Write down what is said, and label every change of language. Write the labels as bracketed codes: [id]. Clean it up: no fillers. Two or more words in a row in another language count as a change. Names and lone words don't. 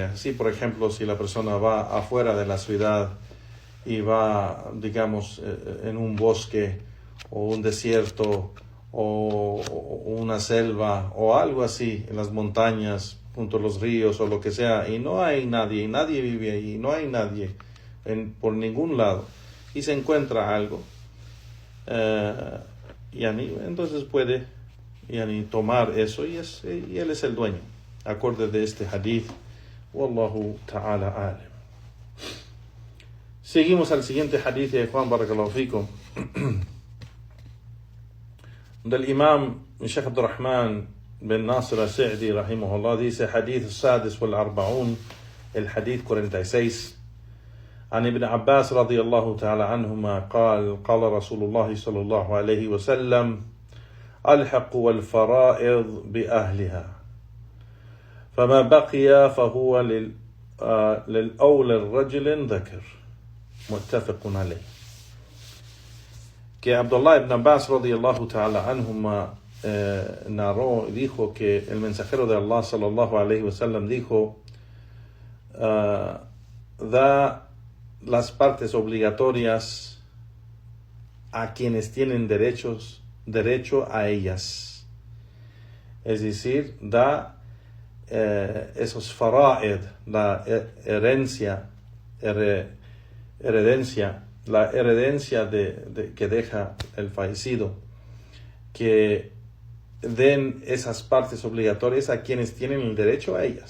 [es] Así, por ejemplo, si la persona va afuera de la ciudad y va, digamos, en un bosque o un desierto o una selva o algo así, en las montañas, junto a los ríos o lo que sea, y no hay nadie, y nadie vive ahí, no hay nadie por ningún lado, y se encuentra algo, entonces puede tomar eso y él es el dueño, acorde de este hadith. [ar] والله تعالى أعلم. [es] Seguimos al siguiente hadith de Juan [ar] بارك الله فيكم, [es] del imam Sheikh Abdurrahman [ar] bin Nasir al-Sa'di rahimahullah, [es] dice hadith [ar] السادس والأربعون, [es] el hadith 46, [ar] عن ابن عباس رضي الله تعالى عنهما قال قال رسول الله صلى الله عليه وسلم الحقوا الفرائض بأهلها فما بقي فهو للأولى الرجل ذكر متفق عليه. [es] Que Abdullah ibn Abbas [ar] رضي الله تعالى عنهما [es] narró, dijo que el mensajero de Allah [ar] صلى الله عليه وسلم [es] dijo, da las partes obligatorias a quienes tienen derecho a ellas. Es decir, da esos fara'id, la herencia que deja el fallecido, que den esas partes obligatorias a quienes tienen el derecho a ellas.